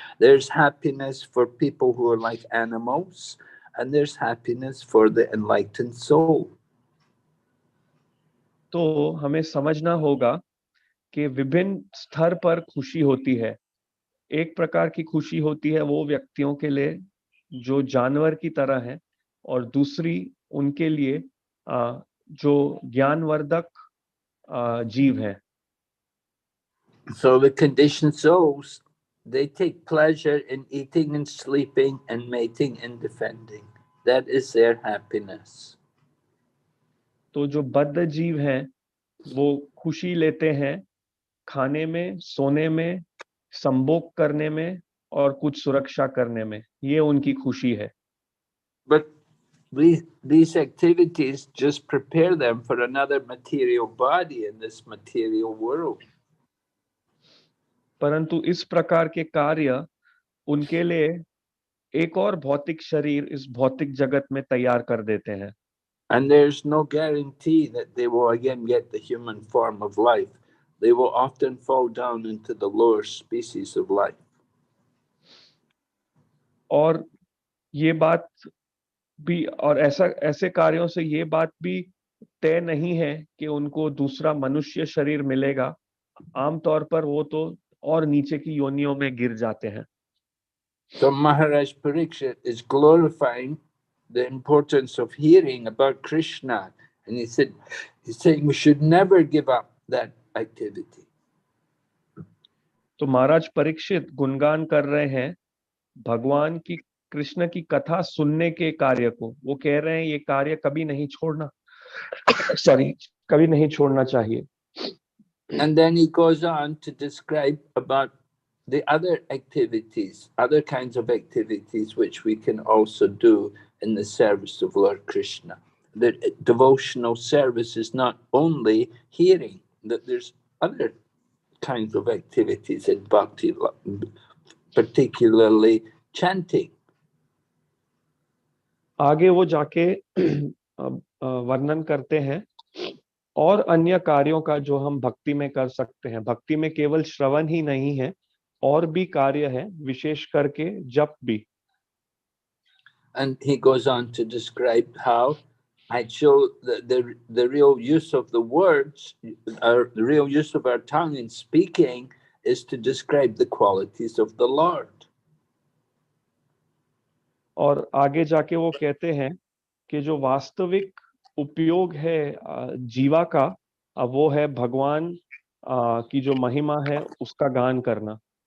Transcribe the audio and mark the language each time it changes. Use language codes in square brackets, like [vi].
[en] There's happiness for people who are like animals, and there's happiness for the enlightened soul. [hi] तो हमें समझना होगा कि विभिन्न स्तर पर खुशी होती है। एक प्रकार की खुशी होती है वो व्यक्तियों के लिए जो जानवर की तरह है, और दूसरी उनके लिए जो ज्ञानवर्धक जीव है। [en] So the conditioned souls, they take pleasure in eating and sleeping and mating and defending. That is their happiness. [hi] तो जो बद्ध जीव हैं वो खुशी लेते हैं खाने में, सोने में, संभोग करने में और कुछ सुरक्षा करने में। ये उनकी खुशी है। [en] But these activities just prepare them for another material body in this material world. [hi] परंतु इस प्रकार के कार्य उनके लिए एक और भौतिक शरीर इस भौतिक जगत में तैयार कर देते हैं। [en] And there's no guarantee that they will again get the human form of life. They will often fall down into the lower species of life. [hi] और ये बात भी, और ऐसे कार्यों से ये बात भी तय नहीं है कि उनको दूसरा मनुष्य शरीर मिलेगा। आमतौर पर वो तो और नीचे की योनियों में गिर जाते हैं। [en] So Maharaj Parikshit is glorifying the importance of hearing about Krishna, and he's saying we should never give up that activity. [hi] तो महाराज परीक्षित गुणगान कर रहे हैं भगवान की, कृष्ण की कथा सुनने के कार्य को। वो कह रहे हैं ये कार्य कभी नहीं छोड़ना कभी नहीं छोड़ना चाहिए। [en] And then he goes on to describe about the other activities, other kinds of activities which we can also do in the service of Lord Krishna. that devotional service is not only hearing, that there's other kinds of activities in bhakti, particularly chanting. [hi] आगे वो जाके वर्णन करते हैं और अन्य कार्यों का जो हम भक्ति में कर सकते हैं। भक्ति में केवल श्रवण ही नहीं है, और भी कार्य है, विशेष करके जप भी। [en] And he goes on to describe how actual the real use of the words, or the real use of our tongue in speaking, is to describe the qualities of the Lord. [hi] और आगे जाके वो कहते हैं कि जो वास्तविक उपयोग है जीवा का, वो है भगवान की जो महिमा है उसका गान करना।